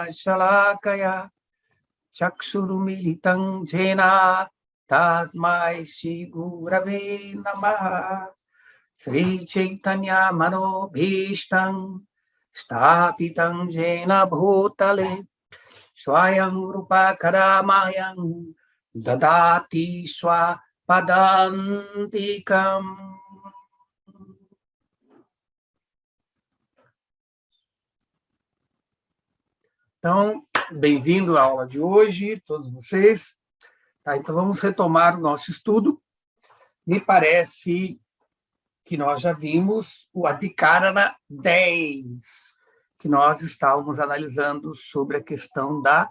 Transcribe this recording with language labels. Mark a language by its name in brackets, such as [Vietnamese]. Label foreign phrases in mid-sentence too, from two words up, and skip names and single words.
[Sanskrit] शलाकया चक्षुरुन्मीलितं येन तस्मै श्री गुरवे नमः श्री चैतन्य मनोऽभीष्टं स्थापितं येन भूतले स्वयं रूप कदा मह्यं ददाति स्व पदान्तिकम्. [Portuguese] Então, bem-vindo à aula de hoje, todos vocês. Tá, então, vamos retomar o nosso estudo. Me parece que nós já vimos o Adhikarana 10, que nós estávamos analisando sobre a questão da...